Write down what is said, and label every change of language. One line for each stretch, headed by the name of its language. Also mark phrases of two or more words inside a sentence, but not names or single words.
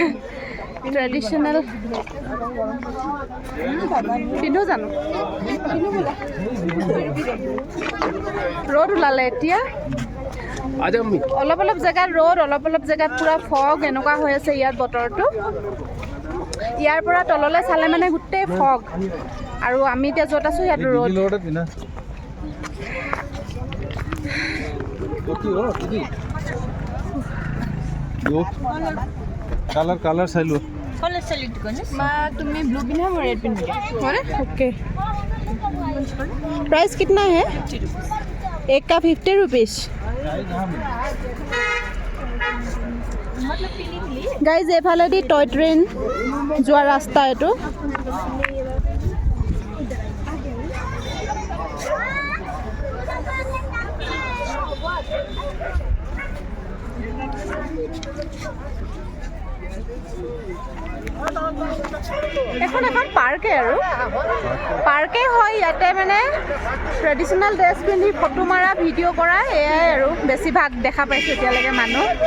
Assamese: ট্ৰেডিশ্যনেল পিন্ধো জানো ৰ'দ ওলালে এতিয়া অলপ অলপ জেগাত ৰ'দ অলপ অলপ জেগাত পূৰা ফগ এনেকুৱা হৈ আছে ইয়াত বতৰটো ইয়াৰ পৰা তললৈ চালে মানে গোটেই ফগ আৰু আমি এতিয়া য'ত আছোঁ ইয়াত ৰ'দ লগতে পিন্ধা কালাৰ কালাৰ চাই লোৱা মা তুমি ব্লু পিন্ধা মই ৰেড পিন্ধি হয়নে
English: okay price
Hindi: कितना है एक का 50 रुपीज़
Assamese: গাইজ এইফালেদি
English: toy train
Assamese: যোৱা ৰাস্তা এইটো এখন এখন পাৰ্কে আৰু পাৰ্কে হয় ইয়াতে মানে
English: traditional dress
Assamese: পিন্ধি ফটো মাৰা ভিডিঅ' কৰা এয়াই আৰু বেছিভাগ দেখা পাইছোঁ এতিয়ালৈকে মানুহ